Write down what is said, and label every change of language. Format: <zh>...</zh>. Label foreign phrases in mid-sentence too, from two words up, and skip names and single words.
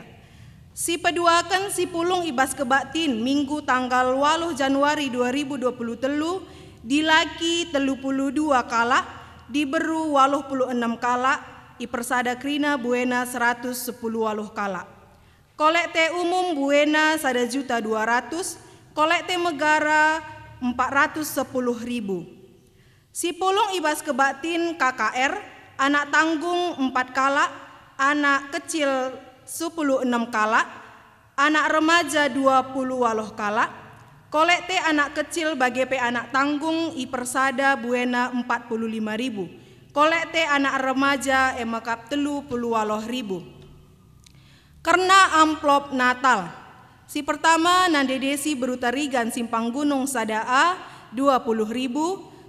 <btx>Si peduakan si pulung ibas kebaktin minggu tanggal 8 Januari 2023, dilaki 32 kala, diberu 86 kala, ipersada krina buena 110 kala. Kolekte umum buena 1.200.000, kolekte megara 410.000. Si pulung ibas kebaktin KKR, anak tanggung 4 kala, anak kecil 16 kala, anak remaja 20 kala, kolekte anak kecil bagi anak tanggung ipersada buena 45.000. Kolekte anak remaja emakap 30.000.</btx> <id>Karena amplop Natal.</id> <btx>Si pertama nandedesi berutarigan Simpang Gunung Sadaa 20.000.</btx>